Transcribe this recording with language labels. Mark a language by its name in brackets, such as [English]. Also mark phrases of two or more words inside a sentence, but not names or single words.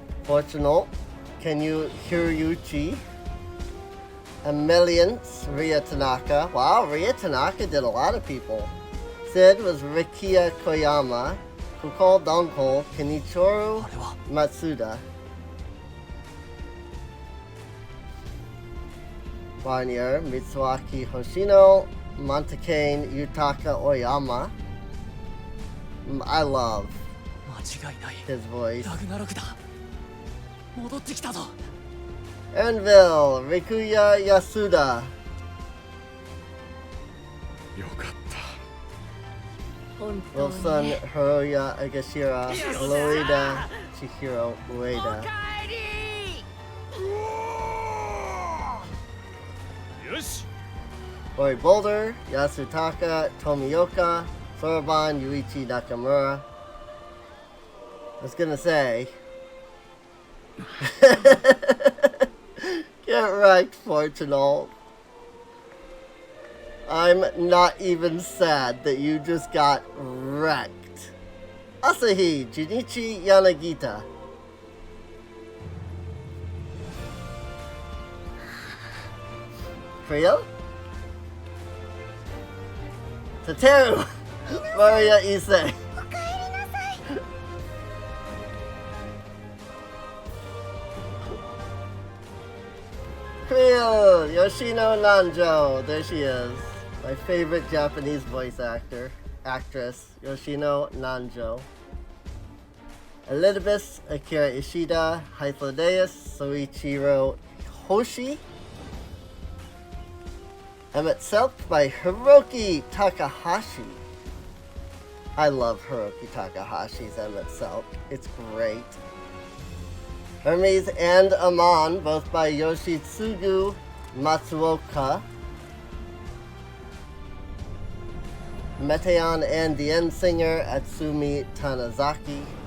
[English] Fortunal, Hiryuchi, Emeliance, Ria Tanaka. Wow, Ria Tanaka did a lot of people. Sid was Rikia Koyama. Kukol Donko, Kenichiro Matsuda. Barnier, Mitsuaki Hoshino, Montecane, Yutaka Oyama. I love his voice. Anvil, Rikuya Yasuda. Wilson, Hiroya Agashira, Loida, Chihiro Ueda. Ori Boulder, Yasutaka, Tomioka, Soroban, Yuichi Nakamura. I was gonna say. Get wrecked, Fortunal. I'm not even sad that you just got wrecked. Asahi, Junichi Yanagita. Creo? Tateru! Maria Issei. Creo! Yoshino Nanjo. There she is. My favorite Japanese voice actress, Yoshino Nanjo. Elizabeth, Akira Ishida, Hythlodeus, Soichiro Hoshi. Emmett Selk by Hiroki Takahashi. I love Hiroki Takahashi's Emmett Selk. It's great. Hermes and Amon, both by Yoshitsugu Matsuoka. Meteon and the End Singer, Atsumi Tanazaki.